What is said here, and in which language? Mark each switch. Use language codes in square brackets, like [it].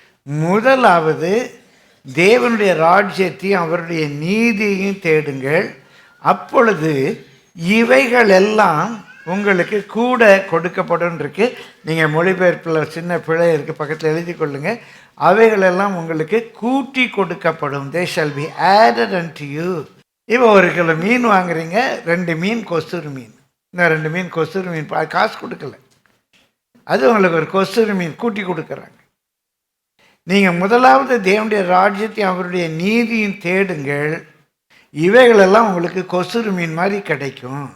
[ta] முதலாவது தேவனுடைய ராஜ்யத்தையும் அவருடைய நீதியையும் தேடுங்கள், அப்பொழுது இவைகள் எல்லாம் உங்களுக்கு கூட கொடுக்கப்படும் இருக்கு. நீங்கள் மொழிபெயர்ப்பில் சின்ன பிழை இருக்குது, பக்கத்தில் எழுதி கொள்ளுங்கள். அவைகளெல்லாம் உங்களுக்கு கூட்டி கொடுக்கப்படும். [en] they shall be added unto you. [ta] இப்போ 1 கிலோ மீன் வாங்குறீங்க, 2 மீன் கொசுறு மீன், இன்னும் 2 மீன் கொசுறு மீன், காசு கொடுக்கல, அது உங்களுக்கு ஒரு கொசுறு மீன் கூட்டி கொடுக்குறாங்க. நீங்கள் முதலாவது தேவனுடைய ராஜ்யத்தையும் அவருடைய நீதியும் தேடுங்கள், இவைகளெல்லாம் உங்களுக்கு கொசுறு மீன் மாதிரி கிடைக்கும்.